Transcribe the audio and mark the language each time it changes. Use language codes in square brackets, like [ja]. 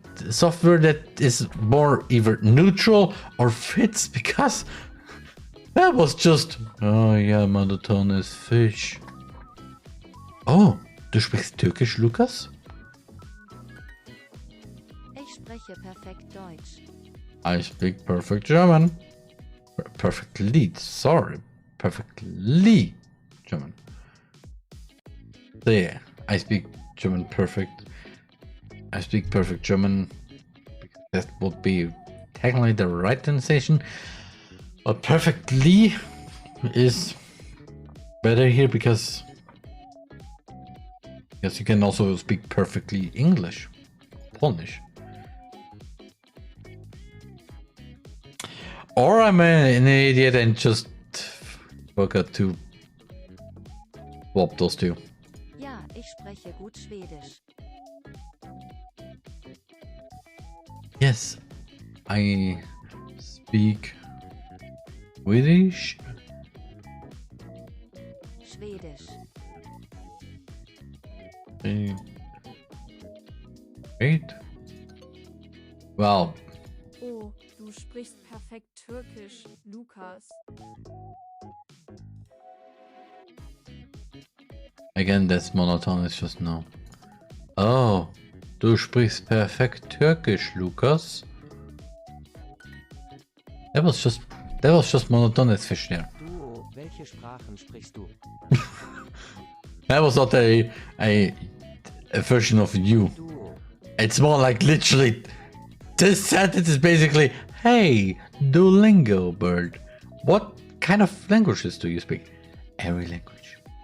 [en] software that is more either neutral or fits, because that was just, oh [de] ja, monotones Fisch. Oh, du sprichst Türkisch, Lukas? Ich spreche perfekt Deutsch. [en] I speak perfect German. Perfectly, sorry. Perfectly German. There, I speak German perfect. I speak perfect German. That would be technically the right pronunciation. But perfectly is better here because you can also speak perfectly English. Polish. Or I'm an idiot and just forgot to swap those two. [de] Ja, ich spreche gut Schwedisch. [en] Yes, I speak Swedish. [de] Schwedisch. [en] Wait. Well, [de] Oh, du sprichst perfekt Türkisch, Lukas. [en] again, that's monotone. It's just no. [de] Oh, du sprichst perfekt Türkisch, Lukas. [en] That was just monotone as fish there. [de] Duo, welche Sprachen sprichst du? [en] That was not a version of you. Duo. It's more like literally. This sentence is basically, hey, Duolingo bird, what kind of languages do you speak? Every language.